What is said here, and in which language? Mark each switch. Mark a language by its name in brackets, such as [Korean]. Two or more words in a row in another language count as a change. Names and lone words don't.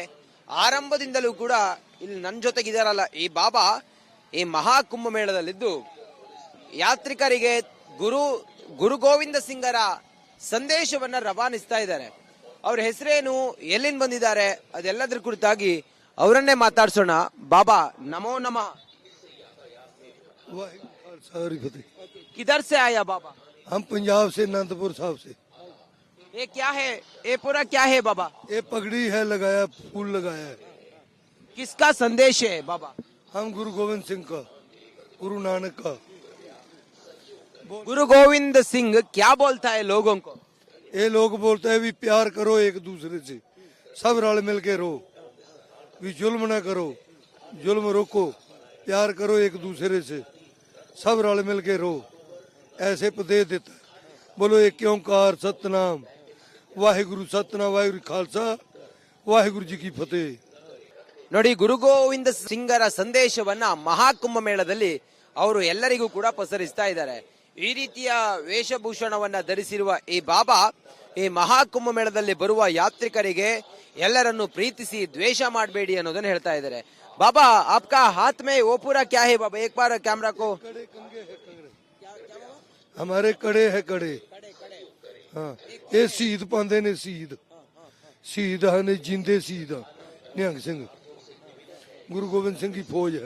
[Kannada] ಆರಂಭದಿಂದಲೂ ಕೂಡ ಇಲ್ಲಿ ನನ್ನ ಜೊತೆಗಿದಾರಲ್ಲ ಈ ಬಾಬಾ ಈ ಮಹಾಕುಂಭ ಮೇಳದಲ್ಲಿದ್ದು ಯಾತ್ರಿಕರಿಗೆ ಗುರು ಗುರು ಗೋವಿಂದ ಸಿಂಗರ ಸಂದೇಶವನ್ನ ರವಾನಿಸ್ತಾ ಇದ್ದಾರೆ. ಅವ್ರ ಹೆಸರೇನು, ಎಲ್ಲಿಂದ ಬಂದಿದ್ದಾರೆ, ಅದೆಲ್ಲದ್ರ ಕುರಿತಾಗಿ ಅವರನ್ನೇ ಮಾತಾಡ್ಸೋಣ. ಬಾಬಾ ನಮೋ ನಮಃ. [Punjabi] ਵਾਹਿਗੁਰੂ ਖਾਲਸਾ ਹਰਿ ਫਤਿਹ। [Hindi] किधर से आया बाबा? हम पंजाब से, अनंतपुर साहब से। ये क्या है, ये पूरा क्या है बाबा? ये पगड़ी है लगाया, फूल लगाया है। किसका संदेश है बाबा? हम गुरु गोविंद सिंह का, गुरु नानक का। गुरु गोविंद सिंह क्या बोलता है लोगों को? ये लोग बोलते हैं भी प्यार करो एक दूसरे से, सब रल मिल के रहो, भी जुल्म ना करो, जुल्म रोको, प्यार करो एक दूसरे से, सब रल मिल के रहो, ऐसे उपदेश देता है। [Punjabi] ਬੋਲੋ ਇੱਕ ਓਅੰਕਾਰ ਸਤਿਨਾਮ ਵਾਹਿਗੁਰੂ, ਸਤਿਨਾਮ ਵਾਹਿਗੁਰੂ ਖਾਲਸਾ ਵਾਹਿਗੁਰੂ ਜੀ ਕੀ ਫਤਿਹ। [Kannada] ನೋಡಿ, ಗುರು ಗೋವಿಂದ ಸಿಂಗರ ಸಂದೇಶವನ್ನ ಮಹಾಕುಂಭ ಮೇಳದಲ್ಲಿ ಅವರು ಎಲ್ಲರಿಗೂ ಕೂಡ ಪಸರಿಸ್ತಾ ಇದ್ದಾರೆ. ಈ ರೀತಿಯ ವೇಷಭೂಷಣವನ್ನ ಧರಿಸಿರುವ ಈ ಬಾಬಾ ಈ ಮಹಾಕುಂಭ ಮೇಳದಲ್ಲಿ ಬರುವ ಯಾತ್ರಿಕರಿಗೆ ಎಲ್ಲರನ್ನು ಪ್ರೀತಿಸಿ ದ್ವೇಷ ಮಾಡಬೇಡಿ ಅನ್ನೋದನ್ನ ಹೇಳ್ತಾ ಇದ್ದಾರೆ. [Hindi] बाबा आपका हाथ में वो पूरा क्या है बाबा? एक बार कैमरा को। हमारे कड़े है कड़े, हाँ ये शहीद पांदे ने, शहीद शहीद ने जिंदे शहीद निहंग सिंह, गुरु गोविंद सिंह की फौज है हम।